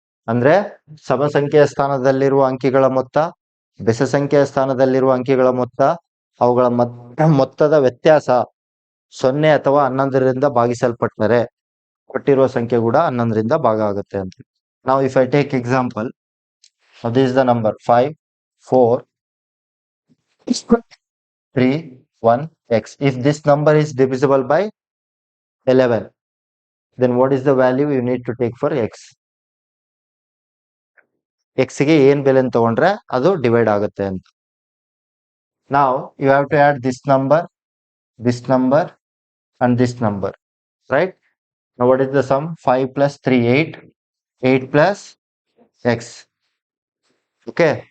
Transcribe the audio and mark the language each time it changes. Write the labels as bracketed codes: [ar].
[kn] ಅಂದ್ರೆ ಸಮ ಸಂಖ್ಯೆಯ ಸ್ಥಾನದಲ್ಲಿರುವ ಅಂಕಿಗಳ ಮೊತ್ತ, ಬೆಸ ಸಂಖ್ಯೆಯ ಸ್ಥಾನದಲ್ಲಿರುವ ಅಂಕಿಗಳ ಮೊತ್ತ, ಅವುಗಳ ಮೊತ್ತದ ವ್ಯತ್ಯಾಸ 0 ಅಥವಾ 11ರಿಂದ ಭಾಗಿಸಲ್ಪಟ್ಟರೆ ಕೊಟ್ಟಿರುವ ಸಂಖ್ಯೆ ಕೂಡ 11ರಿಂದ ಭಾಗ ಆಗುತ್ತೆ ಅಂತ. ನಾವು [en] If I take example, this is the number 5 4 3 1 x. If this number is divisible by 11, then what is the value you need to take for x? [kn] x ಗೆ ಏನ್ ಬೆಲೆ ತಗೊಂಡ್ರೆ ಅದು ಡಿವೈಡ್ ಆಗುತ್ತೆ ಅಂತ. [en] Now you have to add this number and this number, right? Now what is the sum? 5 + 3 8, 8 plus x. Okay.